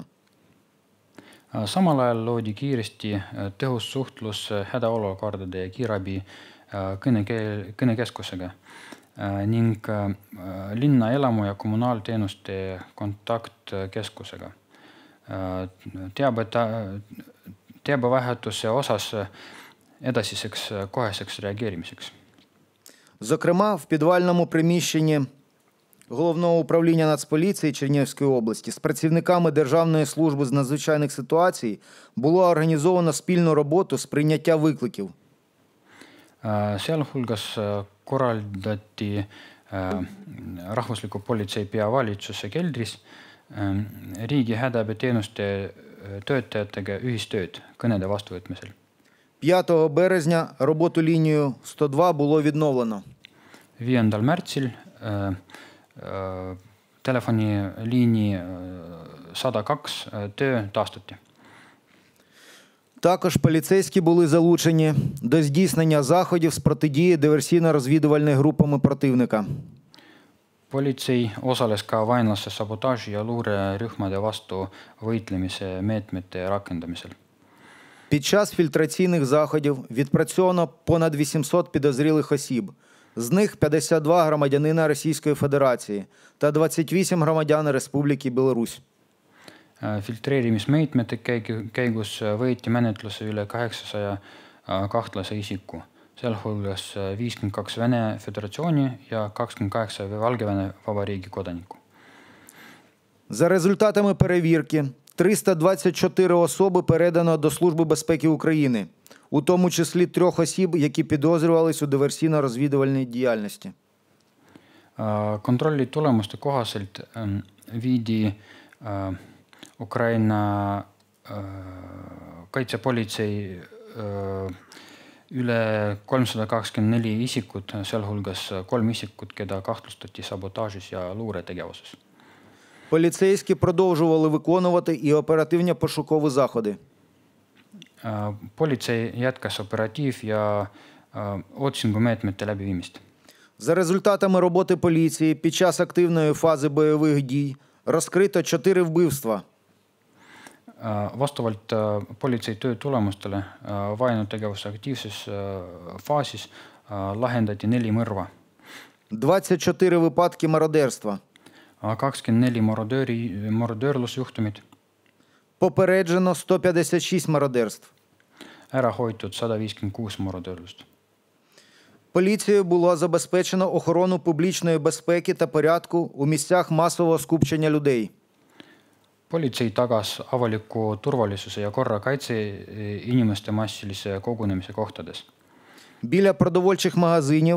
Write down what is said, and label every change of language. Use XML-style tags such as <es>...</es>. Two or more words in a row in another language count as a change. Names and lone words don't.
<et>Samal ajal loodi kiiresti tõhus suhtlus hädaolukordade ja kiirabi kõnekeskusega ning linna elamu- ja kommunaalteenuste kontaktkeskusega. Teabevahetuse osas edasiseks koheseks reageerimiseks.</et> <uk>Зокрема, в підвальному приміщенні Головного управління Нацполіції Чернігівської області з працівниками Державної служби з надзвичайних ситуацій було організовано спільну роботу з прийняття викликів.</uk> <et>Sealhulgas korraldati rahvusliku politsei peavalitsuse keldris riigi hädaabiteenuste töötajatega ühistööd kõnede vastuvõtmisel.</et> <uk>5 березня роботу лінію 102 було відновлено.</uk> <et>5. märtsil telefoniliini 102 töö taastati.</et> <uk>Також поліцейські були залучені до здійснення заходів з протидії диверсійно-розвідувальними групами противника.</uk> <et>Politsei osales ka vaenlase sabotaaži ja luurerühmade vastu võitlemise meetmete rakendamisel.</et> <uk>Під час фільтраційних заходів відпрацьовано понад 800 підозрілих осіб. З них 52 громадянина Російської Федерації та 28 громадян Республіки Білорусь.</uk> <et>Filtreerimismeetmete käigus võeti menetluse üle 800 kahtlase isiku, sealhulgas 52 Vene Föderatsiooni ja 28 Valgevene Vabariigi kodanikku.</et> <uk>За результатами перевірки 324 особи передано до Служби безпеки України, у тому числі 3 осіб, які підозрювались у диверсійно-розвідувальній діяльності.</uk> <et>Kontrolli tulemuste kohaselt viidi Ukraina kaitsepolitsei üle 324 isikut, sealhulgas 3 isikut, keda kahtlustati sabotaažis ja luuretegevuses.</et> <uk>Поліцейські продовжували виконувати і оперативні пошукові заходи.</uk> <et>Politsei jätkas operatiiv- ja otsingumeetmete läbiviimist.</et> <uk>За результатами роботи поліції під час активної фази бойових дій розкрито 4 вбивства.</uk> <et>Vastavalt politsei töö tulemustele vaenutegevuse aktiivses faasis lahendati 4 mõrva.</et> <uk>24 випадки мародерства.</uk> <et>24 marодöörlusjuhtumit.</et> <uk>Попереджено 156 мародерств.</uk> <et>Ära hoitud 156 marодöörlust.</et> <uk>Поліцією було забезпечено охорону публічної безпеки та порядку у місцях масового скупчення людей.</uk> <et>Politsei tagas avaliku turvalisuse ja korra kaitse inimeste massilise kogunemise kohtades.</et> <uk>Біля продовольчих магазинів,</uk>